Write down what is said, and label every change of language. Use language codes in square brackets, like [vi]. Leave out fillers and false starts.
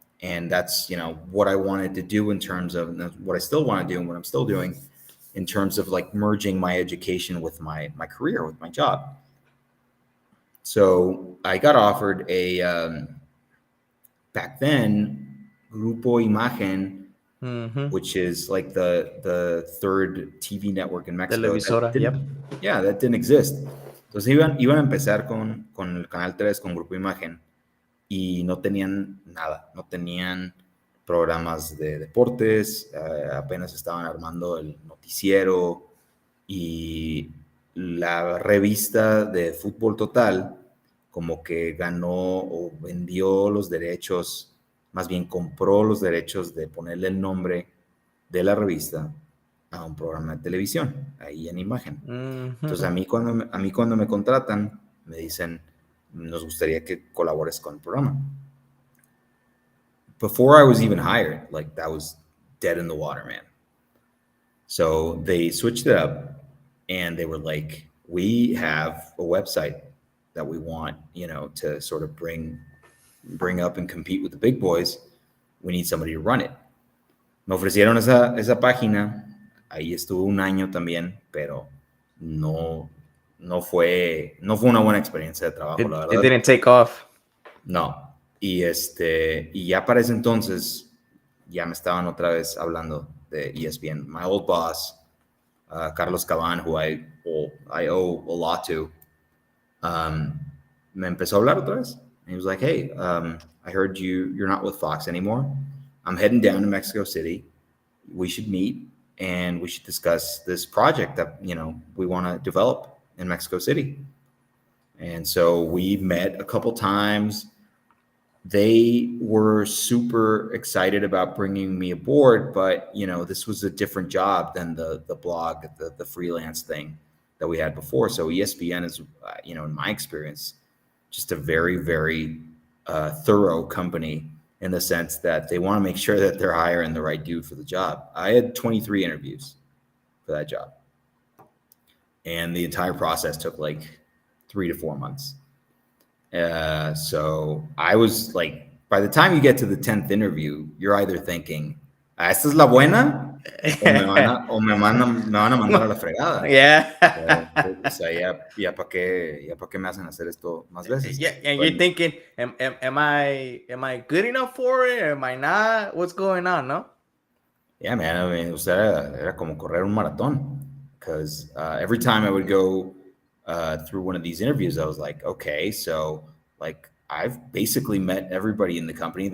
[en] And that's, you know, what I wanted to do in terms of what I still want to do and what I'm still doing in terms of like merging my education with my career, with my job. So I got offered back then, Grupo Imagen, which is like the third TV network in Mexico. Televisora, yep. Yeah, that didn't exist. [es] Entonces iban a empezar con el Canal 3, con Grupo Imagen, y no tenían nada, no tenían programas de deportes, apenas estaban armando el noticiero y la revista de Fútbol Total como que ganó o vendió los derechos, más bien compró los derechos de ponerle el nombre de la revista a un programa de televisión, ahí en Imagen. Entonces a mí cuando me contratan, me dicen, nos gustaría que colabores con el programa. [en] Before I was even hired, like that was dead in the water, man. So they switched it up and they were like, we have a website that we want, you know, to sort of bring up and compete with the big boys. We need somebody to run it. [es] Me ofrecieron esa página. Ahí estuve un año también, pero no fue una buena experiencia de trabajo, la verdad. [en] It didn't take off. No. [es] Y ya para ese entonces ya me estaban otra vez hablando de ESPN. [en] My old boss, Carlos Caban, who I owe a lot to, [es] me empezó a hablar otra vez. [en] He was like, hey, I heard you're not with Fox anymore. I'm heading down to Mexico City. We should meet and we should discuss this project that, we want to develop in Mexico City. And so we met a couple times. They were super excited about bringing me aboard, but, this was a different job than the blog, the freelance thing that we had before. So ESPN is, in my experience, just a very, very thorough company in the sense that they want to make sure that they're hiring the right dude for the job. I had 23 interviews for that job. And the entire process took like 3 to 4 months. So I was like, by the time you get to the 10th interview, you're either thinking, [es] ¿esta es la buena? O me van a mandar a la fregada. [en] Yeah. [es] O sea, ya para qué me hacen hacer esto más veces. [en] Yeah, and you're thinking, am I good enough for it? Am I not? What's going on, no? Yeah, man. I mean, [es] era como correr un maratón. [en] Because every time I would go through one of these interviews, I was like, okay, so like I've basically met everybody in the company.